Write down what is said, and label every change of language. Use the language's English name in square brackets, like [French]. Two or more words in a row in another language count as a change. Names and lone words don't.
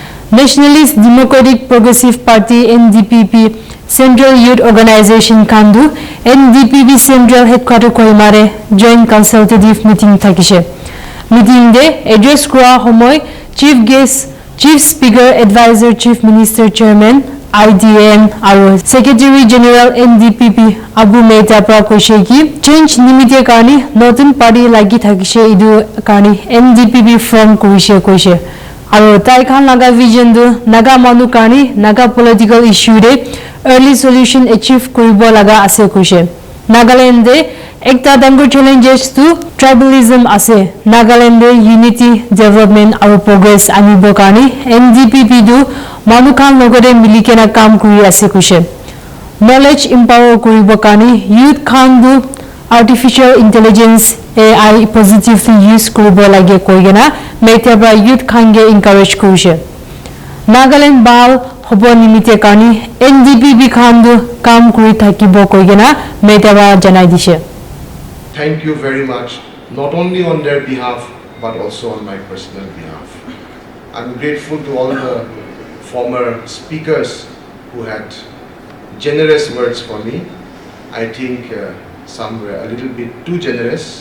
[Naga Pidgin] Nationalist Democratic Progressive Party NDPP Central Youth Organization Kandu NDPP Central Headquarter Kohima [English] joint consultative meeting [Naga Pidgin] thakishe. Meeting de address kura homoy [English] Chief Guest, Chief Speaker, Advisor, Chief Minister, Chairman, [Naga Pidgin] IDAN, [English] our Secretary General [Naga Pidgin] NDPP Abu Metha Prakosheki change nimite kani Northern Party lagi thakishe idu kani NDPP from koishe. Our Taikan Naga vision do Naga manu kani Naga [English] political issue [Naga Pidgin] de [English] early solution achieve [Naga Pidgin] kuribo laga ase kushe. Nagaland de ekta dangur [English] challenges to tribalism [Naga Pidgin] ase. Nagaland de unity, development our progress anibo kani NDPP do manu kan logore milikena kam kuri ase kushe. [English] Knowledge empower [Naga Pidgin] kuribo kani youth kan do [English] artificial intelligence AI positively use [Naga Pidgin] kuribo lage koigena Metha bra youth kange encourage kushe. Nagaland bal hobo nimite kani NDPP khandu kam kuri thakibo koigena Metha bra janai dishe. [English] Thank you very much, not only on their behalf but also on my personal behalf. I'm grateful to all the former speakers who had generous words for me. I think some were a little bit too generous.